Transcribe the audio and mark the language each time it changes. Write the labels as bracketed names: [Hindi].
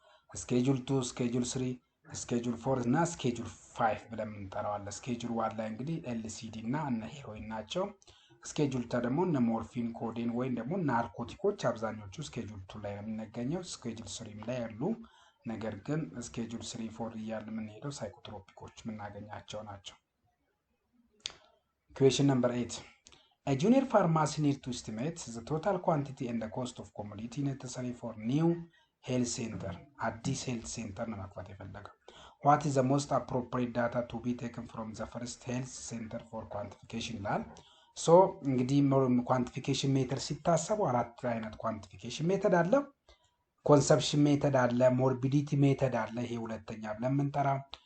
[Amharic] ስኬጁል 2፣ ስኬጁል 3፣ ስኬጁል 4 እና ስኬጁል 5 ብለን የምንጠራው አለ። ስኬጁል 1 ላይ እንግዲህ ኤልሲዲ እና እነ ሄሮይን ናቸው። ስኬጁል 2 ደግሞ እነ ሞርፊን፣ ኮዴን ወይም ደግሞ ናርኮቲኮች አብዛኞቹ ስኬጁል 2 ላይ ነው የምንገኘው። ስኬጁል 3 ላይ ያሉ ነገር ግን ስኬጁል 3 4 እያለ የምንሄደው ሳይኮትሮፒኮች የምናገኛቸው ናቸው። [English] Question number 8. A junior pharmacy needs to estimate the total quantity and the cost of commodity necessary for new health center. [Amharic] አዲስ health center ነው መክፈት የፈለገው። [English] What is the most appropriate data to be taken from the first health center for quantification [Amharic] ይላል። ሶ እንግዲህ ኳንቲፊኬሽን ሜተድ ሲታሰቡ አራት አይነት ኳንቲፊኬሽን ሜተድ አለ። ኮንሰፕሽን ሜተድ አለ፣ ሞርቢዲቲ ሜተድ አለ፣ ይሄ ሁለተኛ ብለን የምንጠራው።